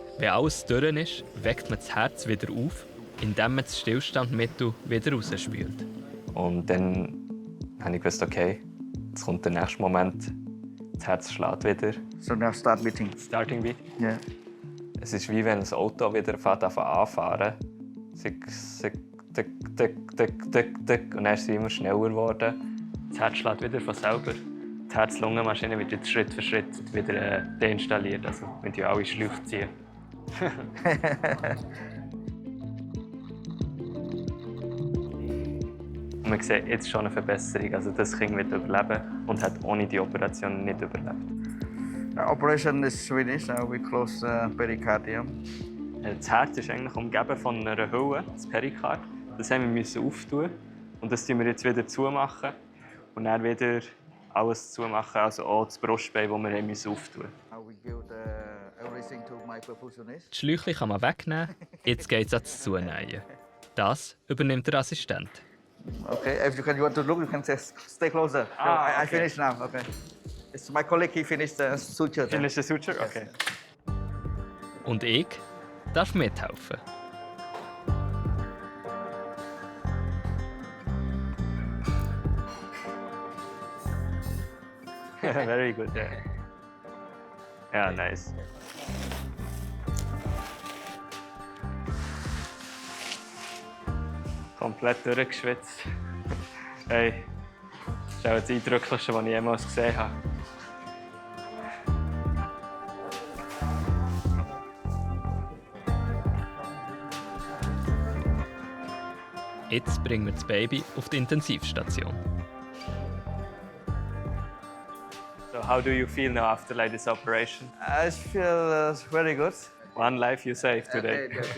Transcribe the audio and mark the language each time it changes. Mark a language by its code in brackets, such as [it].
[de] Wenn alles durch ist, weckt man das Herz wieder auf, indem man das Stillstandmittel wieder rausspült. Und dann habe ich gewusst, okay, jetzt kommt der nächste Moment. Das Herz schlägt wieder. [en] So now start beating. Starting beat. Yeah. [de] Es ist wie wenn ein Auto wieder anfahren. Tick, tick, tick, tick, tick, tick. Und dann ist es immer schneller geworden. Das Herz schlägt wieder von selber. Die Herz-Lungen-Maschine wird jetzt Schritt für Schritt wieder deinstalliert. Also wir ziehen alle Schläuche ziehen. Und man sieht jetzt schon eine Verbesserung. Also das Kind wird überleben und hat ohne die Operation nicht überlebt. [en] The operation is finished. Now we close the pericardium. [de] Das Herz ist eigentlich umgeben von einer Hülle, das Perikard. Das haben wir auftun und das tun wir jetzt wieder zumachen und dann wieder alles zumachen, also auch das Brustbein, das wir auftun mussten. [en] Now we give everything to my perfusionist. [de] Die Schläuche kann man wegnehmen, jetzt geht es ans Zunähen. Das übernimmt der Assistent. [en] Okay, if you want to look, you can stay closer. I finished now. Okay. It's my colleague. He finished the suture. Finish the suture? Okay. [de] Und ich darf mithelfen. [en] Very good, yeah. Ja, nice. [de] Komplett durchgeschwitzt. Hey, das ist auch das Eindrücklichste, was ich jemals gesehen habe. Jetzt bringen wir das Baby auf die Intensivstation. [en] So, how do you feel now after like this operation? I feel very good. One life you saved today.